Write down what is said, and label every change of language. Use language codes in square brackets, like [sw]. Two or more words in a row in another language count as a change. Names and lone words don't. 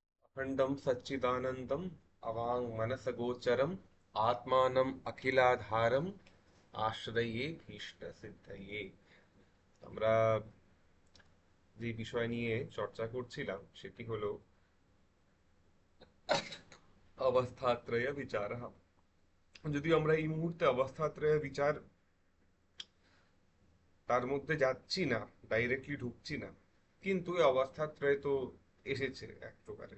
[sa] अखंडं सच्चिदानंदं अवांग मनसगोचरम आत्मानं अखिलाधारम आश्रये भीष्ट सिद्धये। [bn] আমরা যে বিষয় নিয়ে চর্চা করছিলাম সেটি হলো অবস্থাত্রয় বিচারः। যদিও আমরা এই মুহূর্তে অবস্থাত্রয় বিচার তার মধ্যে যাচ্ছি না, ডাইরেক্টলি ঢুকছি না, কিন্তু এই অবস্থাত্রয় তো এসেছে এক প্রকারের।